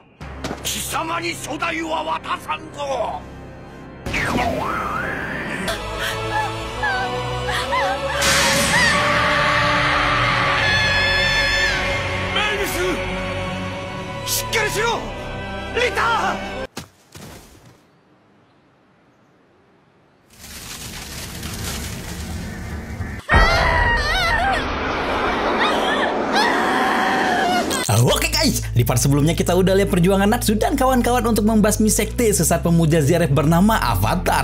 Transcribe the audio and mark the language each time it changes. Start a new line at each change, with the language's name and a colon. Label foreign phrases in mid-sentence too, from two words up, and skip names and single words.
Japanese: 貴様に初代は渡さんぞ。メイビス、しっかりしろ。リター。
Indonesian: Oke guys, di part sebelumnya kita udah lihat perjuangan Natsu dan kawan-kawan untuk membasmi sekte sesat pemuja Zeref bernama Avatar.